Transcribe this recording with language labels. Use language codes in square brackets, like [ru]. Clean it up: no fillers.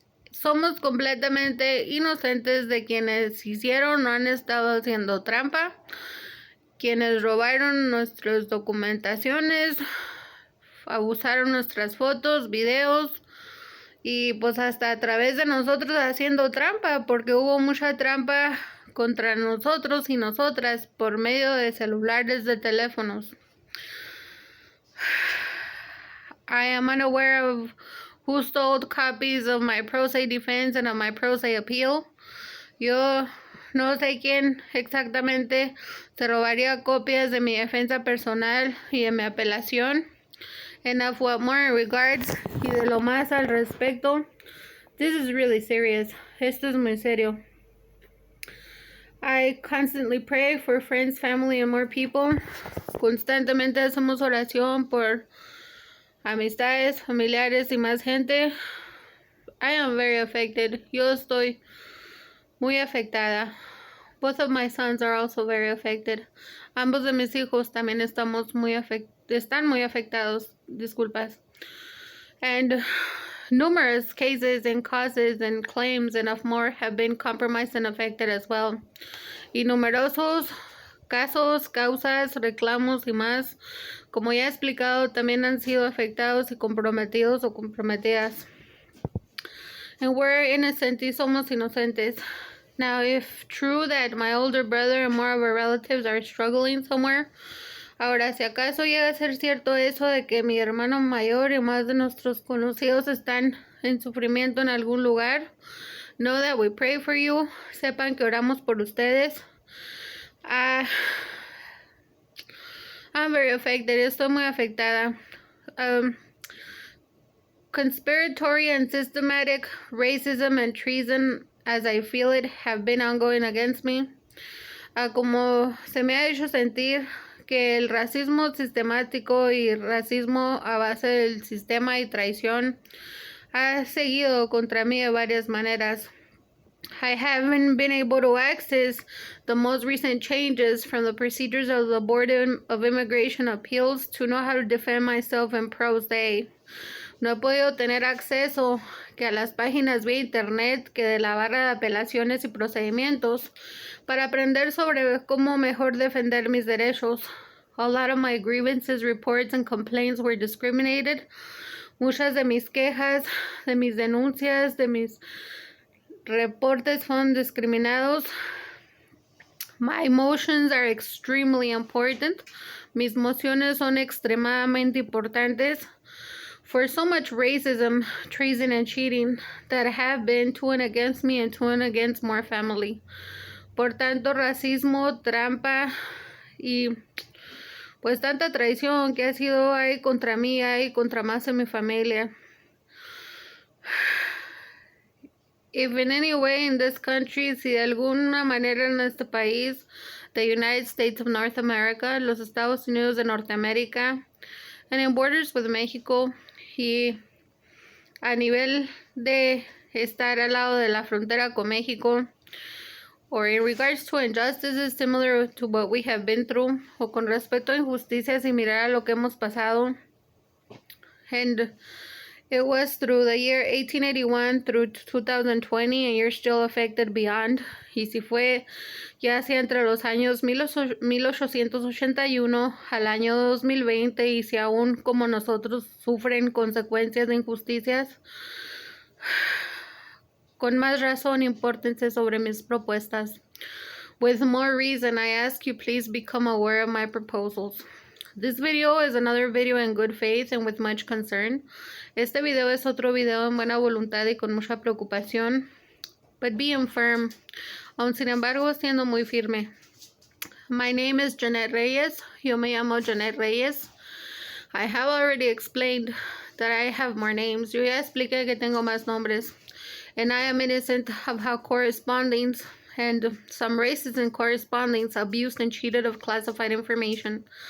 [es] Somos completamente inocentes de quienes hicieron o han estado haciendo trampa, quienes robaron nuestras documentaciones, abusaron nuestras fotos, videos y pues hasta a través de nosotros haciendo trampa, porque hubo mucha trampa contra nosotros y nosotras por medio de celulares, de teléfonos. [en] I am unaware of who stole copies of my pro se defense and of my pro se appeal. [es] Yo no sé quién exactamente se robaría copias de mi defensa personal y de mi apelación. [en] And of what more regards [es] y de lo más al respecto. [en] This is really serious. [es] Esto es muy serio. [en] I constantly pray for friends, family, and more people. [es] Constantemente hacemos oración por amistades, familiares y más gente. [en] I am very affected. [es] Yo estoy muy afectada. [en] Both of my sons are also very affected. [es] Ambos de mis hijos también están muy afectados. Disculpas. [en] And numerous cases and causes and claims and of more have been compromised and affected as well. [es] Y numerosos casos, causas, reclamos y más, como ya he explicado, también han sido afectados y comprometidos o comprometidas. [en] And we're innocent [es] y somos inocentes. [en] Now, if true that my older brother and more of our relatives are struggling somewhere, [es] ahora, si acaso llega a ser cierto eso de que mi hermano mayor y más de nuestros conocidos están en sufrimiento en algún lugar, [en] know that we pray for you. [es] Sepan que oramos por ustedes. [en] I'm very affected. [es] Estoy muy afectada. [en] Conspiratory and systematic racism and treason, as I feel it, have been ongoing against me. [es] Como se me ha hecho sentir que el racismo sistemático y racismo a base del sistema y traición ha seguido contra mí de varias maneras. [en] I haven't been able to access the most recent changes from the procedures of the Board of Immigration Appeals to know how to defend myself in pro se. [es] No he podido tener acceso que a las páginas vía internet que de la barra de apelaciones y procedimientos para aprender sobre cómo mejor defender mis derechos. [en] A lot of my grievances, reports, and complaints were discriminated. [es] Muchas de mis quejas, de mis denuncias, de mis reportes fueron discriminados. [en] My motions are extremely important. [es] Mis mociones son extremadamente importantes. [en] For so much racism, treason, and cheating that have been to and against me and to and against my family. [es] Por tanto, racismo, trampa y pues tanta traición que ha sido ahí contra mí, ahí contra más de mi familia. [en] If in any way in this country, [es] si de alguna manera en este país, [en] the United States of North America, [es] los Estados Unidos de Norteamérica, [en] and in borders with Mexico, [es] y a nivel de estar al lado de la frontera con México, [en] or in regards to injustices similar to what we have been through, [es] o con respecto a injusticias y mirar a lo que hemos pasado. [en] And it was through the year 1881 through 2020, and you're still affected beyond. [es] Y si fue ya sea entre los años 1881 al año 2020, y si aún como nosotros sufren consecuencias de injusticias, con más razón impórtense sobre mis propuestas. [en] With more reason, I ask you please become aware of my proposals. This video is another video in good faith and with much concern. [es] Este video es otro video en buena voluntad y con mucha preocupación. [en] But being firm, [es] aun sin embargo siendo muy firme. [en] My name is Janet Reyes. [es] Yo me llamo Janet Reyes. [en] I have already explained that I have more names. [es] Yo ya expliqué que tengo más nombres. [en] And I am innocent of how correspondings and some races in correspondings abused and cheated of classified information.